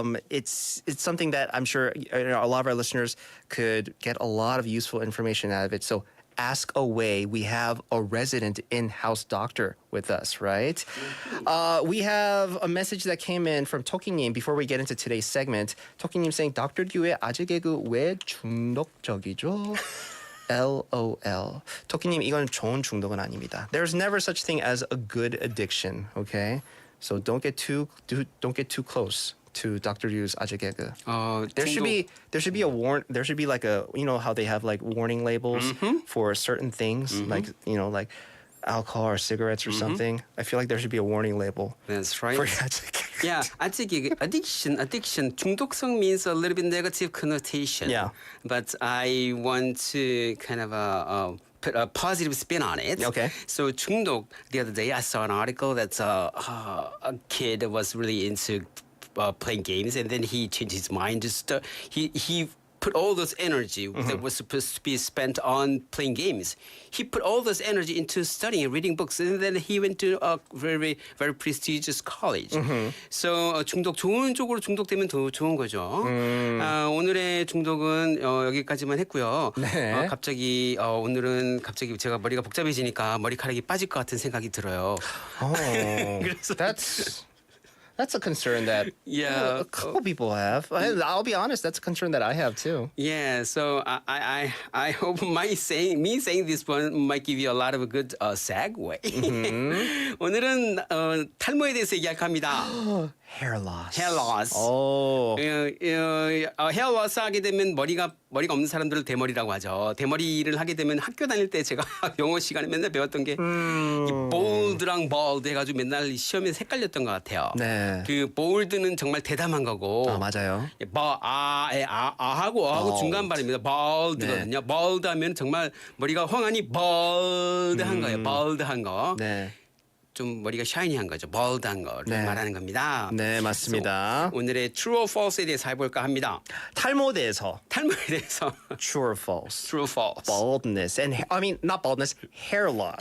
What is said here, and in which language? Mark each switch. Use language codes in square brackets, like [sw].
[en] It's something that I'm sure a lot of our listeners could get a lot of useful information out of it. So ask away. We have a resident in-house doctor with us, right? We have a message that came in from 토끼님 before we get into today's segment. 토끼님 saying, Dr. [ko] Yu의 아재 개그 왜 중독적이죠? [en] LOL. [ko] 토끼님, 이건 좋은 중독은 아닙니다. [en] There's never such thing as a good addiction, okay? So don't get too close to Dr. Yu's 아재 개그. There should be there should be like a, how they have like warning labels for certain things, like alcohol or cigarettes or something. I feel like there should be a warning label. That's right. For 아재 개그. Yeah, 아재 개그. Addiction. 중독성 means a little bit negative connotation. Yeah. But I want to kind of put a positive spin on it. Okay. So 중독, the other day I saw an article that a kid was really into playing games, and then he changed his mind. He put all those energy that was supposed to be spent on playing games. He put all this energy into studying, reading books, and then he went to a very, very prestigious college. [ko] So 중독 좋은 쪽으로 중독되면 더 좋은 거죠. 오늘의 중독은 여기까지만 했고요. 네. 갑자기 오늘은 갑자기 제가 머리가 복잡해지니까 머리카락이 빠질 것 같은 생각이 들어요. 그래서 [en] That's a concern that a couple people have. I'll be honest, that's a concern that I have too. Yeah, so I hope me saying this one might give you a lot of a good segue. [ko] 오늘은 탈모에 대해서 얘기할까 합니다. [en] Hair loss. Hair loss. Oh. [ko] 헤어 로스 하게 되면 머리가 없는 사람들을 대머리라고 하죠. 대머리를 하게 되면 학교 다닐 때 제가 영어 시간에 맨날 배웠던 게 이 볼드랑 bal드 해가지고 맨날 시험에서 헷갈렸던 것 같아요. 네. 그 볼드는 정말 대담한 거고. 맞아요. 하고 중간 발음입니다. bal드거든요. 네. bal드 하면 정말 머리가 황하니 bal드한 거예요. bal드한 거. 네. 좀 머리가 샤이니한 거죠. bal드한 거를 말하는 겁니다. 네, 맞습니다. 오늘의 [en] true or false [ko] 에 대해서 해볼까 합니다. 탈모에 대해서. [en] True or false? True or false? Baldness and I mean not baldness, hair loss.